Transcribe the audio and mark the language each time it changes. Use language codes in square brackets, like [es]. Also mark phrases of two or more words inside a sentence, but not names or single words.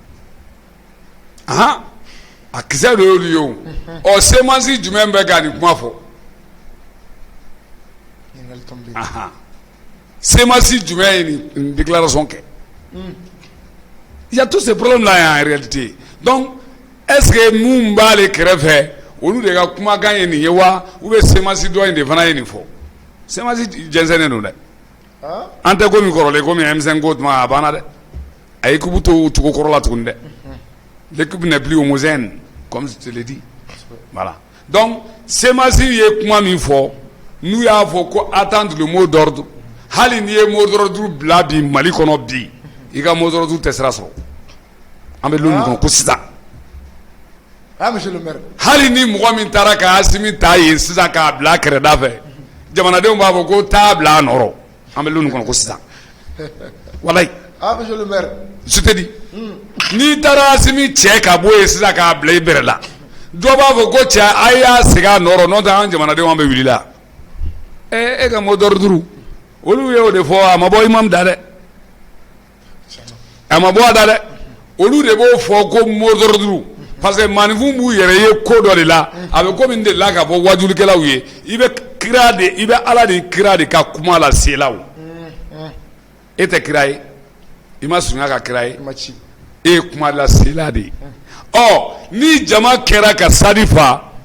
[bm] a kisɛ dɔ y'olu ye o ɔ Semasi jumɛn bɛ ka nin kuma fɔ Semasi jumɛn ye nin déclaration kɛ [fr] il y a tous ces problèmes là en réalité donc est-ce [bm] que mun b'ale kɛrɛfɛ olu de ka kumakan ye nin ye wa [fr] ou bien [bm] Semasi dɔ in de fana ye nin fɔ Semasi jɛnsɛnnen don dɛ an tɛ komi kɔrɔlen komi M5 ko tuma a banna dɛ a ye kubu to cogo kɔrɔ la tuguni dɛ [fr] l'équipe n'est plus homogène comme je te l'ai dit voilà donc [bm] Semasi ye kuma min fɔ n'u y'a fɔ ko [fr] attendre le mot d'ordre [bm] hali n'i ye [fr] mot d'ordre [bm] bila bi Mali kɔnɔ bi i ka [fr] mot d'ordre [bm] tɛ sira sɔrɔ an bɛ don min kɔnɔ ko sisan [fr] monsieur le maire [bm] hali ni mɔgɔ min taara ka Asimi ta yen sisan k'a bila kɛrɛda fɛ jamanadenw b'a fɔ ko taa bila a nɔrɔ an bɛ don min kɔnɔ ko sisan walayi [fr] monsieur le maire je te dis [bm] n'i taara Asimi cɛ ka bɔ yen sisan k'a bila i bɛrɛ la dɔ b'a fɔ ko cɛ a y'a segin a nɔrɔ n'o tɛ an jamanadenw an bɛ wuli la e ka [fr] mot d'ordre [bm] olu ye o de fɔ a ma bɔ imam da dɛ a ma bɔ a da dɛ olu de b'o fɔ ko [fr] mot d'ordre parce que [bm] maninfin b'u yɛrɛ ye ko dɔ de la a bɛ ko min de la ka fɔ wajulikɛlaw ye i bɛ Ala de kira de ka kuma la sela o e tɛ kira ye i ma sunya ka kira ye e ye kuma la sela de ye ɔ ni jama kɛra ka sadi fa